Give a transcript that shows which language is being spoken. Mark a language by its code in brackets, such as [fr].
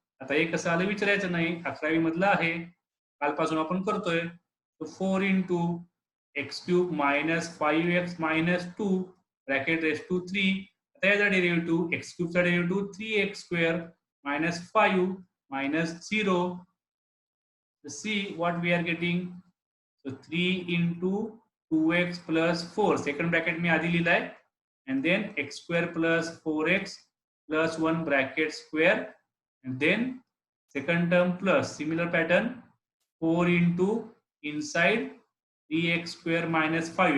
[mr] आता हे कसं आलं विचारायचं नाही, 11वी मधलं आहे, कालपासून आपण करतोय. 4 into x³ minus 5x minus 2 bracket ⁻³ आता याचा डेरिव्हेटिव्ह x³ चा derivative 3x² minus 5 minus 0. [en] So see what we are getting. So 3 into 2x plus 4. Second bracket [hi] में [mr] आधी लिहिलाय. [en] And then x² plus 4x plus 1 bracket square. And then second term plus similar pattern 4 into inside 3x² minus 5.